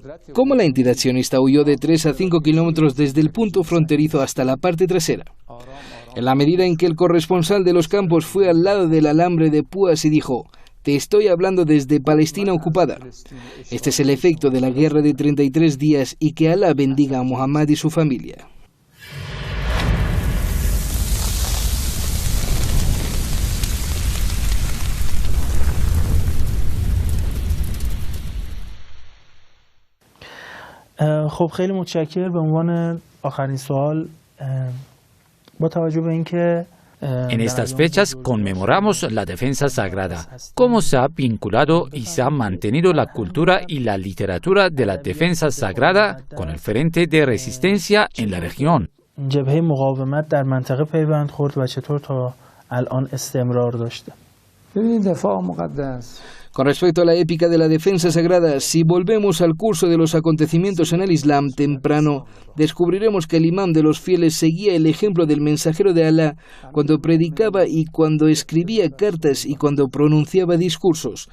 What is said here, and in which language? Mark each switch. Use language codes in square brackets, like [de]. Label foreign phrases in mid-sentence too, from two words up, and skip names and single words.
[es] Cómo la entidad sionista huyó de 3 a 5 kilómetros desde el punto fronterizo hasta la parte trasera. En la medida en que el corresponsal de los campos fue al lado del alambre de púas y dijo, te estoy hablando desde Palestina ocupada. Este es el efecto de la guerra de 33 días y que Alá bendiga a Muhammad y su familia. [fa] خب خیلی متشکرم به عنوان آخرین سوال با توجه به اینکه [es] En estas fechas conmemoramos la defensa sagrada, cómo se ha vinculado y se ha mantenido la cultura y la literatura de la defensa sagrada con el frente de resistencia en la región. [fa] جبهه مقاومت در منطقه پیوند خورد و چطور تا الان استمرار داشته. [es] Con respecto a la épica de la defensa sagrada, si volvemos al curso de los acontecimientos en el Islam temprano, descubriremos que el imán de los fieles seguía el ejemplo del mensajero de Alá cuando predicaba y cuando escribía cartas y cuando pronunciaba discursos.